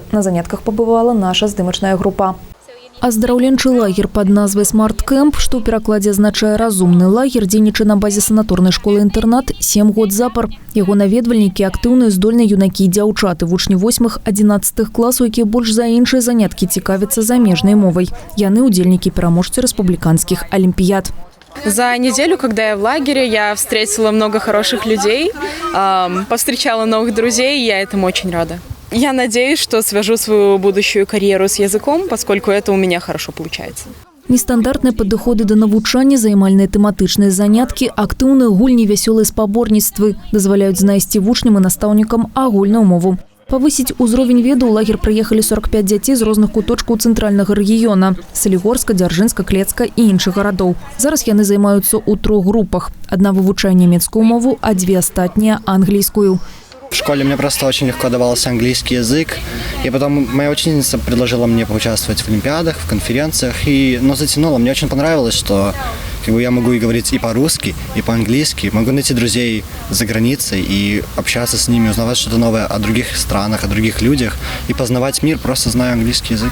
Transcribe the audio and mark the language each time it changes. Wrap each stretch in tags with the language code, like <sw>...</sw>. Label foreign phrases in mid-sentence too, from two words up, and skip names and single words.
<be>На занятках пабывала наша здымачная група. Аздараўленчы лагер пад назвай «Смарт-кэмп», што ў перакладзе азначае «разумны лагер», дзейнічае на базе санаторнай школы-інтэрнат 7 год запар. Яго наведвальнікі – актыўныя здольныя юнакі і дзяўчаты, вучні 8-11 класаў, якія больш за іншыя заняткі цікавяцца замежнай мовай. Яны удзельнікі пераможцы рэспубліканскіх олимпиад.</be> <ru>За неделю, когда я в лагере, я встретила много хороших людей, повстречала новых друзей, и я этому очень рада. Я надеюсь, что свяжу свою будущую карьеру с языком, поскольку это у меня хорошо получается.</ru> <be>Нестандартныя падыходы да навучання, займальныя тэматычныя заняткі, актыўныя гульні, вясёлыя спаборніцтвы дазваляюць знайсці вучням і настаўнікам агульную мову. Павысіць узровень ведаў у лагер прыехалі 45 дзяцей з розных куточкаў цэнтральнага рэгіёна – Салігорска, Дзяржынска, Клецка і іншых гарадоў. Зараз яны займаюцца ў 3 групах. Адна вывучае нямецкую мову, а 2 астатнія – англійскую.</be> <ru>В школе мне просто очень легко давался английский язык, и потом моя учительница предложила мне поучаствовать в олимпиадах, в конференциях, но затянуло. Мне очень понравилось, что я могу и говорить и по-русски, и по-английски, могу найти друзей за границей и общаться с ними, узнавать что-то новое о других странах, о других людях и познавать мир, просто зная английский язык.</ru>